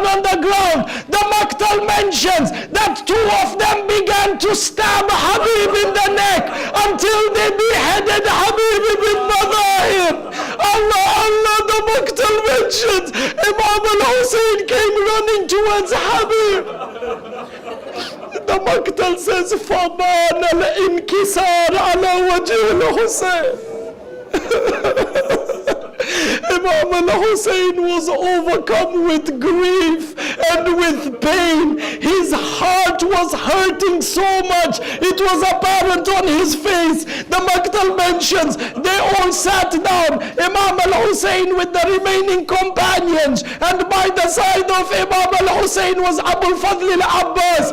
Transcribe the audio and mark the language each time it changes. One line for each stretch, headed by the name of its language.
English: background, the Maqtal mentions that two of them began to stab Habib in the neck until they beheaded Habib ibn Madahir. Allah, Allah, the Maqtal mentions Imam al-Hussein came running towards Habib. The Maqtal says,
Arabic: فَبَانَ الْإِنْكِسَارَ عَلَى وَجْهِ الْحُسَيْنِ.
English: Imam al-Hussein was overcome with grief and with pain. His heart was hurting so much, it was apparent on his face. The Maqtal mentions they all sat down, Imam al-Hussein with the remaining companions, and by the side of Imam al-Hussein was Abul Fadl al-Abbas.